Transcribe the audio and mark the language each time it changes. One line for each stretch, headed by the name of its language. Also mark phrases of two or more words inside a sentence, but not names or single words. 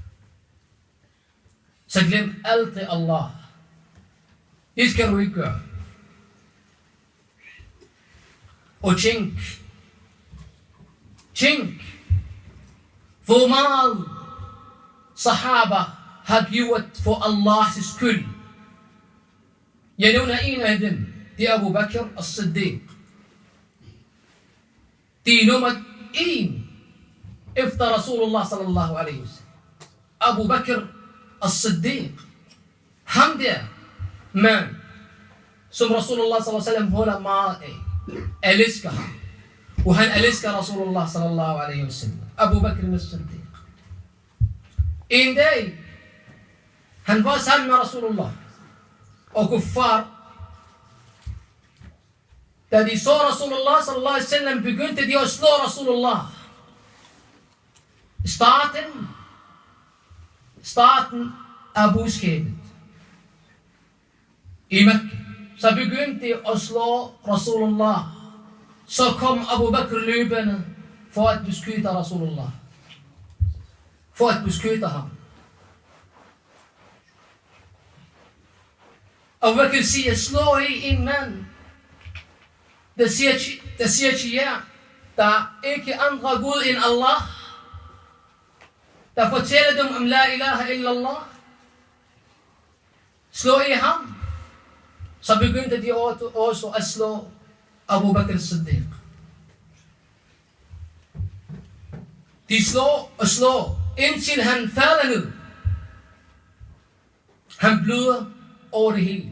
Danish: Så glem aldrig Allah. Det skal du ikke gøre. Og tænk, hvor meget sahaba har gjort for Allahs skyld. Jeg nævner en af dem, det er Abu Bakr as-Siddiq. Det er nummer 1 efter
Arabic: رسول الله صلى الله عليه وسلم.
Danish: Abu Bakr as-Siddiq. Ham der mand, som
Arabic: رسول الله صلى الله عليه وسلم
Danish: holder meget af, elsker ham. Og han elsker
Arabic: رسول الله صلى الله عليه وسلم.
Danish: Abu Bakr as-Siddiq. En dag, han var sammen med Rasulullah og kuffar. Da de så
Arabic: رسول الله صلى الله عليه وسلم,
Danish: begyndte de at slå Rasulullah. Starten af budskabet i Mekka, så begyndte de at slå Rasulullah. Så kom Abu Bakr løbende for at beskytte Rasulullah. For at beskytte ham. Abu Bakr siger, slå i en mand, der siger til jer, der er ikke andre Gud end Allah, der fortæller dem om
Arabic: لا إله إلا الله.
Danish: Slå i ham. Så begyndte de også at slå Abu Bakr as-Siddiq. De slår, indtil han falder ned. Han bløder over det hele.